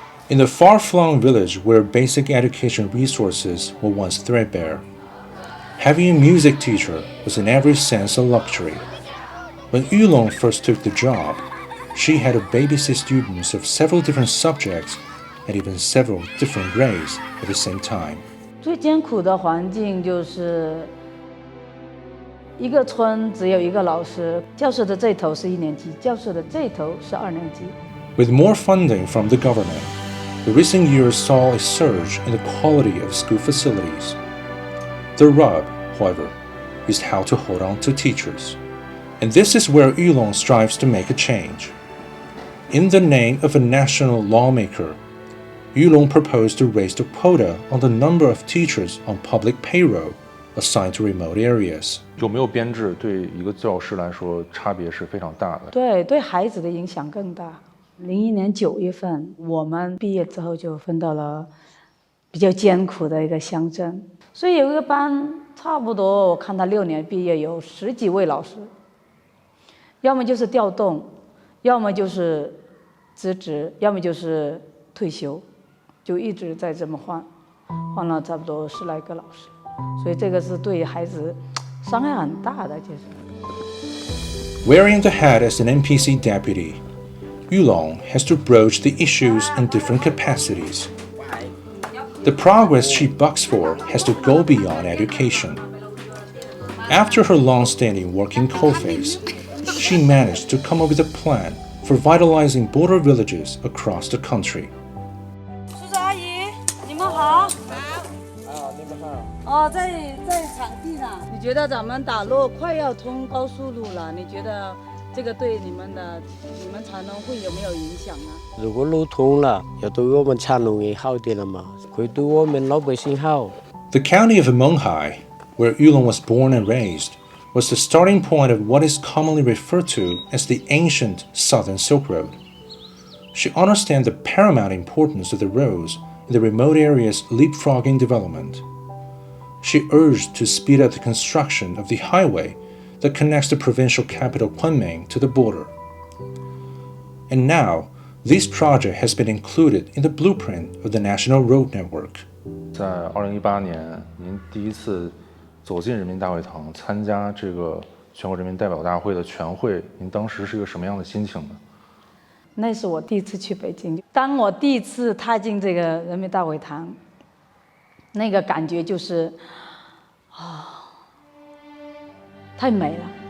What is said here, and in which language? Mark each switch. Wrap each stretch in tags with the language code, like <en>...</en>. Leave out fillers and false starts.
<en>In the far-flung village where basic education resources were once threadbare, having a music teacher was in every sense a luxury. When Yu Long first took the job, she had to babysit students of several different subjects and even several different grades at the same time.</en> <zh>最艰苦的环境就是一个村只有一个老师，教室的这头是1年级，教室的这头是2年级。</zh> <en>With more funding from the government, the recent years saw a surge in the quality of school facilities. The rub, however, is how to hold on to teachers. And this is where Yu Long strives to make a change. In the name of a national lawmaker, Yu Long proposed to raise the quota on the number of teachers on public payroll assigned to remote areas.</en> <zh>有没有编制对一个教师来说差别是非常大的。对孩子的影响更大。 01年9月份，我们毕业之后就分到了比较艰苦的一个乡镇，所以有一个班，差不多我看他6年毕业有10几位老师，要么就是调动，要么就是辞职，要么就是退休，就一直在这么换了差不多10来个老师，所以这个是对孩子伤害很大的，就是。</zh> <en>Wearing the hat as an NPC deputy, Yu Long has to broach the issues in different capacities. The progress she bucks for has to go beyond education. After her long-standing work in coalface, she managed to come up with a plan for vitalizing border villages across the country.</en> <zh>叔叔阿姨，你们好。哦，在场地上。你觉得咱们打路快要通高速路了？你觉得这个对你们产农会有没有影响呢？如果路通了，也对我们产农也好点了嘛，会对我们老百姓好。</zh> <en>The county of Menghai, where Yu Long was born and raised, was the starting point of what is commonly referred to as the ancient Southern Silk Road. She understands the paramount importance of the roads in the remote areas' leapfrogging development. She urged to speed up the construction of the highway that connects the provincial capital Kunming to the border. And now, this project has been included in the blueprint of the National Road Network.</en> <zh>在2018年，您第一次走进人民大会堂，参加这个全国人民代表大会的全会，您当时是一个什么样的心情呢？那是我第一次去北京，当我第一次踏进这个人民大会堂，那个感觉就是太美了。</zh>